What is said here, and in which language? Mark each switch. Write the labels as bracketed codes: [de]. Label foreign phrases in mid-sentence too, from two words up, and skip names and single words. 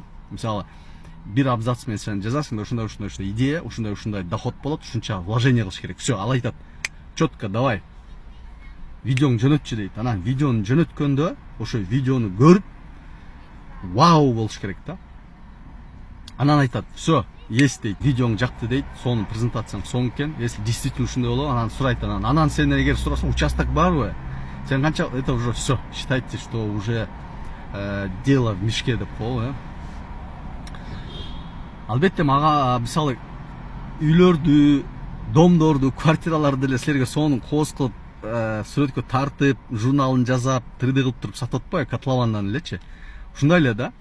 [ky] Мисалы, бир абзац менен сен жазасың да, ушундай идея, ушундай доход болот, ушунча вложение кылыш керек. Все, ал айтат, [ru] четко, давай [ky] видеоң жөнөтчү дейт. Анан видеону жөнөткөндө ошо видеону көрүп вау болуш керек да. Анан айтат, [ru] все, есть [ky] дейт, видеоң жакты дейт, сонун презентацияң сонун экен. [ru] Если действительно [ky] ушундай болот, анан сурайт, анан сен эгер сурасаң, участок барбы? Сен канча, [ru] это уже все, считайте, что уже дело в мешке деп коебу. [ky] Албетте мага мисалы үйлөрдү, домдорду, квартираларды деле силерге сонун кооз кылып, сүрөткө тартып, журналын жазап, 3D кылып туруп сатып атпайбы, котловандан элечи. Ушундай эле да.